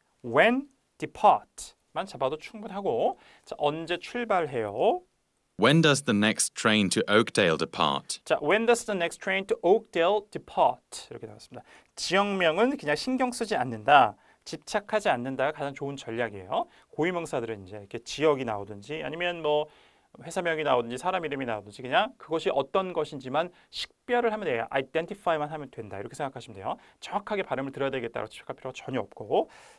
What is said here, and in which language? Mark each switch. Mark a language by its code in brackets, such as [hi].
[ko] When depart만 잡아도 충분하고, 자, 언제 출발해요? [en] When does the next train to Oakdale depart? 자, when does the next train to Oakdale depart? [ko] 이렇게 나왔습니다. 지역명은 그냥 신경 쓰지 않는다. 집착하지 않는다가 가장 좋은 전략이에요. 고유명사들은 이제 이렇게 지역이 나오든지 아니면 뭐 회사명이 나오든지 사람 이름이 나오든지 그냥 그것이 어떤 것인지만 식별을 하면 돼요. identify만 하면 된다. 이렇게 생각하시면 돼요. 정확하게 발음을 들어야 되겠다고 생각할 필요가 전혀 없고.